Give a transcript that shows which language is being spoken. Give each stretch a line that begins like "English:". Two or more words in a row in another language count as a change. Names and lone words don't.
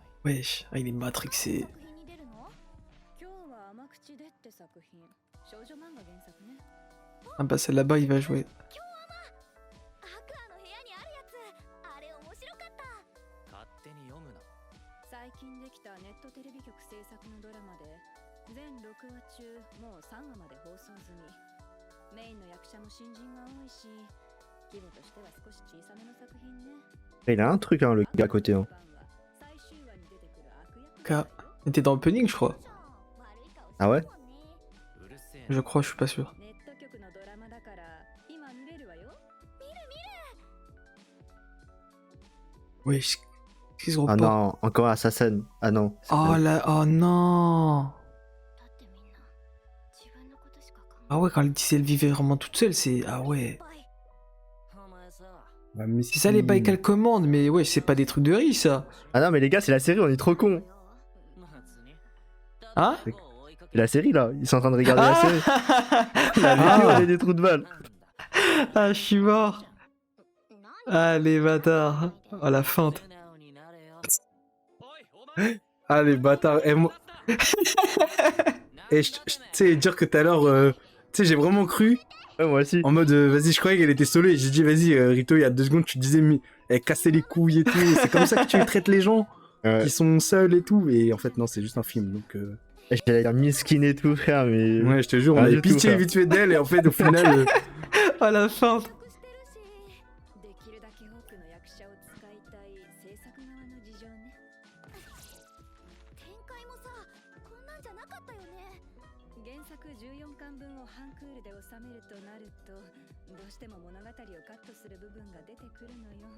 French: Wesh, ah, il est matrixé.
Japanese: 作品に出るの？今日は甘口でって作品。少女漫画原作ね。
French: Ah bah celle là-bas, il va jouer.
Japanese: アクアの部屋にあるやつ。あれ面白かった。勝手に読むな最近できたネットテレビ局制作のドラマで全6話中もう3話まで放送済み。メインの役者も新人が多いし規模としては少し小さめの作品ね。
French: Il a un truc, hein, le gars à côté. Hein.
Japanese: 最終話に出てくる悪役
French: Ka, il était dans l'opening, je crois. Ah ouais?
Japanese: うるせえ
French: Je crois, je suis pas sûr.
Japanese: ネット局のドラマだから今見れるわよ。
French: Wesh, qu'est-ce qu'on Ah reporte? non, encore Assassin. Ah non. c'est Oh pas- là, oh non.
Japanese: だってみんな自分のことしか考え
French: Ah ouais, quand elle disait elle vivait vraiment toute seule, c'est... Ah ouais.
Japanese: お前さ
French: Ouais, mais C'est ça les bails qu'elle commande, mais ouais, c'est pas des trucs de riche, ça. Ah non, mais les gars, c'est la série, on est trop cons.
Japanese: 松に
French: Hein C'est la série là, ils sont en train de regarder la série. La Ah. vidéo, on est des trous de balles. Ah, je suis mort. Ah, les bâtards. Oh, la feinte.
Japanese: 素直になれよおいお前
French: Ah, les bâtards. Et moi... Et tu sais, dire que tout à l'heure, tu sais, j'ai vraiment cru, Ouais, moi aussi. en mode, vas-y, je croyais qu'elle était solo, et j'ai dit, vas-y, Rito, il y a 2 secondes, tu disais, mais elle cassait les couilles et tout, c'est comme ça que tu traites les gens Ouais. qui sont seuls et tout, et en fait, non, c'est juste un film, donc... J'allais dire miskin et tout, frère, mais. Ouais, je te jure, on Rien avait du tout, pitié frère. vite fait d'elle, et en fait, au final... Oh, la feinte.
Japanese: できるだけ多くの役者を使いたい制作側の事情ね。展開もさ、こんなんじゃなかったよね。原作14巻分をハンクールで収めるとなると、どうしても物語をカットする部分が出てくるのよ。